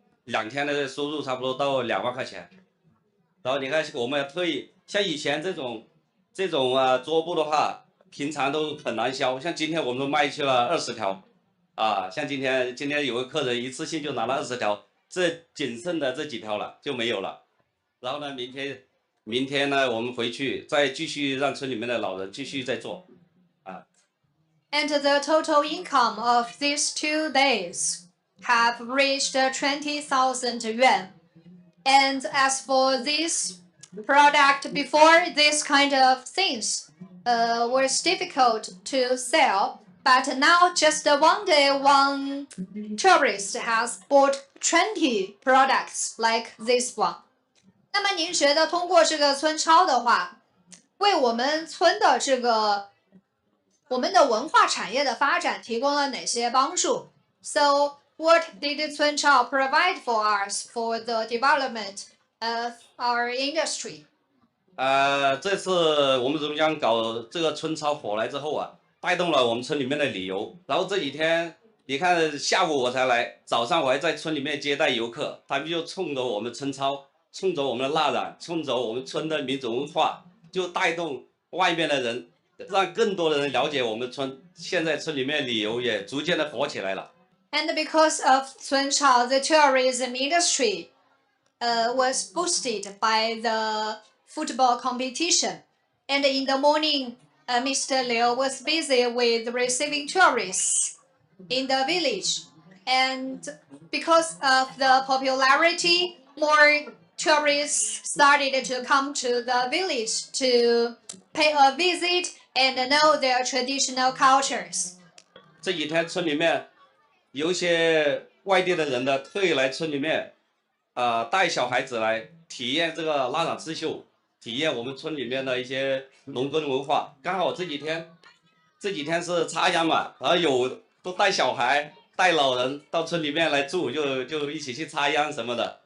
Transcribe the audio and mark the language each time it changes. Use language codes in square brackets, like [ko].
[zh] 2天的收入差不多到2万块钱。然后你看我们特意像以前这种桌布的话，平常都很难销，像今天我们都卖去了20条，像今天有个客人一次性就拿了20条，这仅剩的这几条了就没有了。然后呢，明天呢，我们回去再继续让村里面的老人继续再做。 [en] And the total income of these 2 days have reached 20,000 yuan. And as for this product before, this kind of things was difficult to sell. But now, just one day, one tourist has bought 20 products like this one. [zh] 那么您觉得通过这个村超的话，为我们村的我们的文化产业的发展提供了哪些帮助 ？ [en] So what did 村超 provide for us for the development of our industry? [zh] 这次我们榕江搞这个村超火来之后带动了我们村里面的旅游。然后这几天，你看下午我才来，早上我还在村里面接待游客，他们就冲着我们村超，冲着我们的蜡染，冲着我们村的民族文化，就带动外面的人，让更多的人了解我们村。现在村里面旅游也逐渐的火起来了。 [en] And because of 村超, the tourism industry was boosted by the football competition. And in the morning, Mr. Liu was busy with receiving tourists in the village. And because of the popularity, more tourists started to come to the village to pay a visit and know their traditional cultures. [zh] 这几天村里面有一些外地的人呢，特意来村里面，带小孩子来体验这个蜡染刺绣，体验我们村里面的一些农耕文化。刚好这几天是插秧嘛，然后都带小孩、带老人到村里面来住，就一起去插秧什么的。